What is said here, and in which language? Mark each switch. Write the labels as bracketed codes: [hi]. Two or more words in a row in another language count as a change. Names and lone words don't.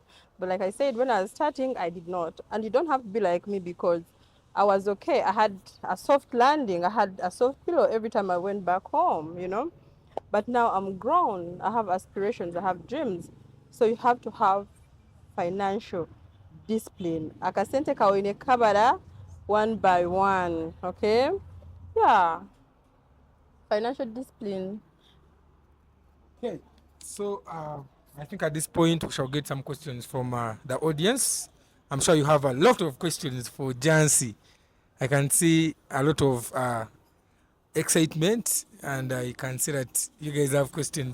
[en] But like I said, when I was starting, I did not. And you don't have to be like me because I was okay. I had a soft landing. I had a soft pillow every time I went back home, you know. But now I'm grown. I have aspirations. I have dreams. So you have to have financial discipline. [nyn] Akasente kawine kabara [en] one by one. [nyn] Okay? [en] Yeah. Financial discipline. Okay. So I think at this point we shall get some questions from the audience. I'm sure you have a lot of questions for Jancy. I can see a lot of excitement, and I can see that you guys have questions.